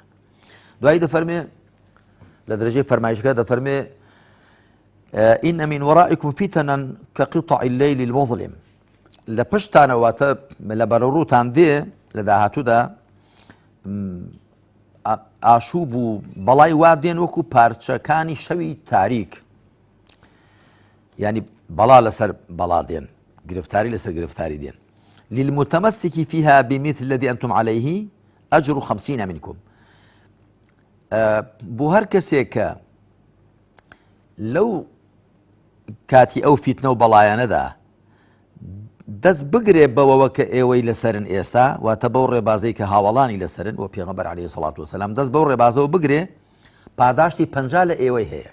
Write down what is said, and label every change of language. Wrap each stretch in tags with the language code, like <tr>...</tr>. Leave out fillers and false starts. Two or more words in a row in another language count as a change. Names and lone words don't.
<ckb>دوایی دەفەرمێ لە درەجەی فەرمایشەکە دەفەرمێ</ckb> <ar>ئین من وەرائیکم فتنەن کەقطع اللەیل المظلم،</ar> <ckb>لە پشتانەواتە لە بەرەڕووتان دێ لە داهاتوودا ئاشوب و بەڵای وا دێن وەکو پارچەکانی شەوی تاریک، ینی بەڵا لەسەر بەڵا دێن، گرفتاری لەسەر گرفتاری دێن.</ckb> <ar>للمتمسك فيها بمثل الذي أنتم عليه أجر 50 منكم.</ar> <ckb>بۆ هەر کەسێک کە لەو کاتی ئەو فیتنە و بەڵایەنەدا دەست بگرێ بەوەوە کە ئێوەی لەسەرن ئێستا، واتە بەو ڕێبازەی کە هاوڵانی لەسەرن و پێغەمبەر</ckb> <ar>عەلەیهی سەڵات وەسەلام</ar> <ckb>دەست بەو ڕێبازەوە بگرێ، پاداشتی 50 لە ئێوەی هەیە.</ckb>